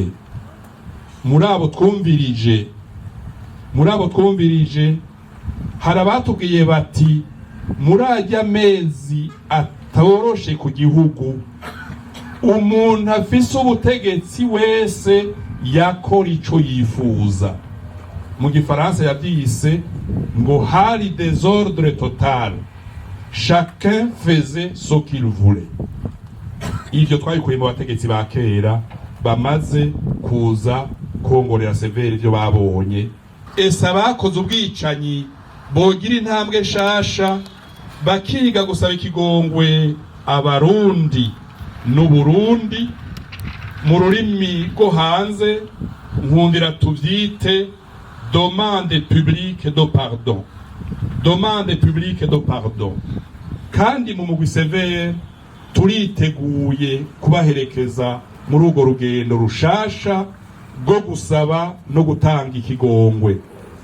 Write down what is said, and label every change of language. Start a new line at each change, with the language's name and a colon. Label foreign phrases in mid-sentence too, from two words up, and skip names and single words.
Rundi: Muri abo twumvirije hari abatubwiye bati muri ajya mezi atoroshe ku gihugu, umuntu afise ubutegetsi wese yakora ico yifuza. Mu gifaransa yavyise ngo hari
French: désordre total, chacun faisait ce qu'il voulait.
Rundi: Ivyo twabikuye mu bategetsi ba kera bamaze kuza kongorera severe ivyo babonye. Ese abakoze ubwicanyi bogira intambwe shasha bakiga gusaba ikigongwe abarundi n'Uburundi mu rurimi rwo hanze, nkundira tuvyite
French: demande publique de pardon. Demande publique de pardon.
Rundi: Kandi mu mugwi severe turiteguye kubaherekeza muri urwo rugendo rushasha rwo gusaba no gutanga ikigongwe.